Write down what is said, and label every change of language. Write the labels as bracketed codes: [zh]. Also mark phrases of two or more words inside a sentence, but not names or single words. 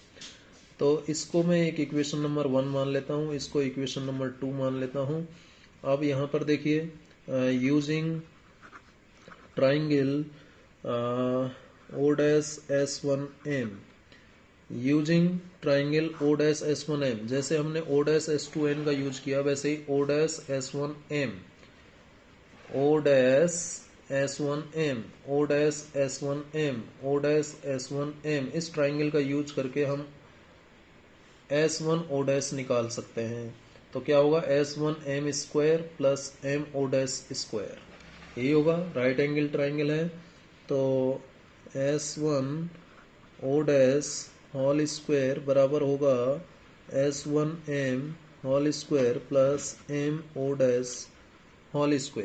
[hi] तो इसको मैं एक [en] equation number [hi] 1 मान लेता हूँ, इसको [en] equation number [hi] 2 मान लेता हूँ। अब यहाँ पर देखिए [en] using triangle [hi] O'(S1M), [en] using triangle [hi] O'(S1M), जैसे हमने O'(S2N) का यूज किया वैसे ही O'(S1M), O'(S1M), O'(S1M), O'(S1M), इस ट्राइंगल का यूज करके हम S1O' निकाल सकते हैं। तो क्या होगा, [en] S1M square plus MO' square, [hi] यही होगा, [en] right angle triangle [hi] है। [en] तो S1O' whole square [hi] बराबर होगा [en] S1M whole square plus MO' whole square.